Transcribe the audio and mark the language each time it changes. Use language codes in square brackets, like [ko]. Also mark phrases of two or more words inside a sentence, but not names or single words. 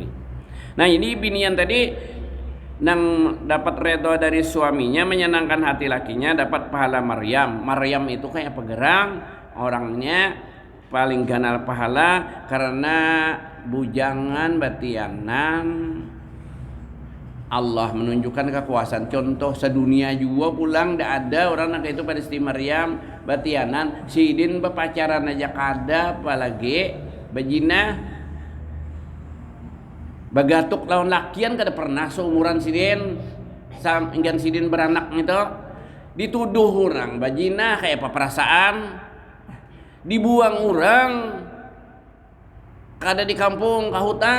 [bjn] Nah ini binian tadi nang dapat redha dari suaminya menyenangkan hati lakinya dapat pahala Maryam. Maryam itu kayak pegerang orangnya paling ganal pahala karena bujangan batianan Allah menunjukkan kekuasaan contoh sedunia juga pulang tidak ada orang nak itu pada Siti Maryam batianan sidin berpacaran aja kada apalagi bejina bagatuk lawan lakian kada pernah seumuran sidin inggan sidin beranak itu dituduh orang bajina kayak apa perasaan dibuang orang kada di kampung ke hutan.